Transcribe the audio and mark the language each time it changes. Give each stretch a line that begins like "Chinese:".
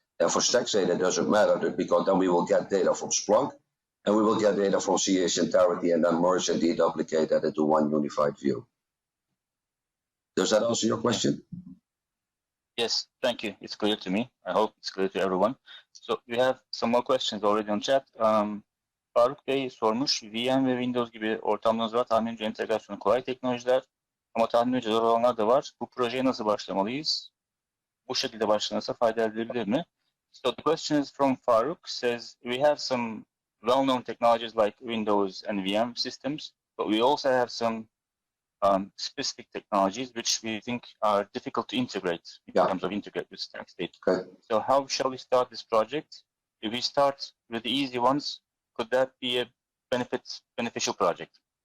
English: And for StackState, it doesn't matter because then we will get data from Splunk and we will get data from CA centrality and then merge and deduplicate that into one unified view. Does that answer your question? Yes, thank you. It's clear to me. I hope it's clear to everyone. So we have some more questions already on chat.
Turkish: Faruk Bey sormuş, VM ve Windows gibi ortamlarınız var. Tahminimce entegrasyonu kolay teknolojiler. Ama tahminimce zor olanlar da var. Bu projeye nasıl başlamalıyız? Bu şekilde başlanırsa fayda edilebilir mi?
English: So the question is from Faruk. Says, we have some well-known technologies like Windows and VM systems, but we also have some specific technologies which we think are difficult to integrate in terms of integrate with StackState. Okay. So how shall we start this project? If we start with the easy ones, could that be a beneficial project?